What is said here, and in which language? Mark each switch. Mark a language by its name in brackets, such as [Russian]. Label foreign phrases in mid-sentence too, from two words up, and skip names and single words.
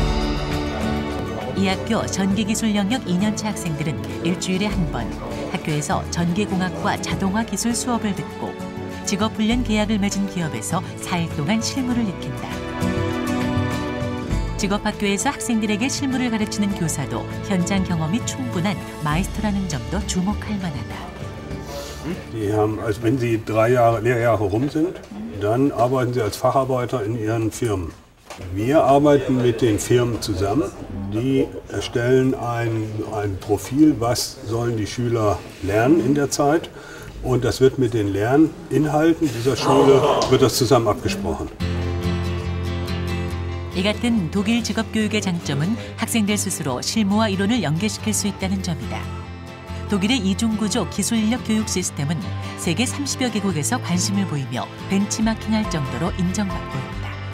[Korean] 이 학교 전기기술 영역 2년차 학생들은 일주일에 한 번 학교에서 전기공학과 자동화 기술 수업을 듣고 직업훈련 계약을 맺은 기업에서 4일 동안 실무를 익힌다. 직업학교에서 학생들에게 실무를 가르치는 교사도 현장 경험이 충분한 마이스터라는 점도 주목할 만하다. [German] Die haben, also wenn sie 3 Lehrjahre rum sind, dann arbeiten sie als Facharbeiter in ihren Firmen. Wir arbeiten mit den Firmen zusammen. Die erstellen ein Profil, was sollen die Schüler lernen in der Zeit. Und das wird mit den Lerninhalten dieser Schule wird das zusammen abgesprochen. [Korean] 이 같은 독일 직업교육의 장점은 학생들 스스로 실무와 이론을 연계시킬 수 있다는 점이다. 독일의 이중구조 기술인력 교육 시스템은 세계 30여 개국에서 관심을 보이며 벤치마킹할 정도로 인정받고 있다.